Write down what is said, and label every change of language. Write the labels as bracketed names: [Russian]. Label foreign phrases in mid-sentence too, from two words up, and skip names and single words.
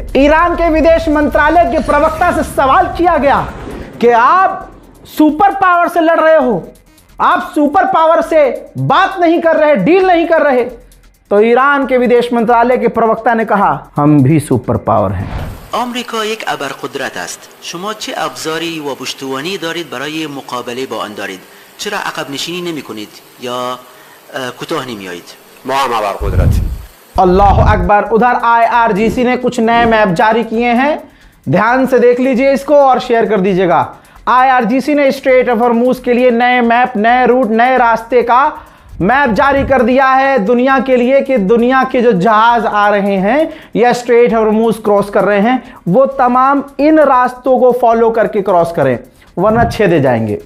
[Hindi] ईरान के विदेश मंत्रालय के प्रवक्ता से सवाल किया गया कि आप [English] super power [Hindi] से लड़ रहे हो, आप [English] super power [Hindi] से बात नहीं कर रहे, डील नहीं कर रहे। तो ईरान के विदेश मंत्रालय के प्रवक्ता ने कहा, हम भी [English] super power [Hindi] हैं। [Persian] آمریکا یک ابرقدرت است. شما چه ابزاری و پشتوانی دارید برای مقابله با آن دارید؟ چرا عقب نشینی نمی کنید یا کوتاه نمی آیید؟ ما هم ابرقدرتیم. [Arabic] الله أكبر. [Hindi] उधर IRGC ने कुछ नए मैप जारी किए हैं, ध्यान से देख लीजिए इसको और शेयर कर दीजिएगा। IRGC ने स्ट्रेट ऑफ हॉर्मुज के लिए नए मैप, नए रूट, नए रास्ते का मैप जारी कर दिया है दुनिया के लिए कि दुनिया के जो जहाज आ रहे हैं या स्ट्रेट हॉर्मूज क्रॉस कर रहे हैं वो तमाम इन रास्तों को फॉलो करके क्रॉस करें, वरना छेदे जाएंगे।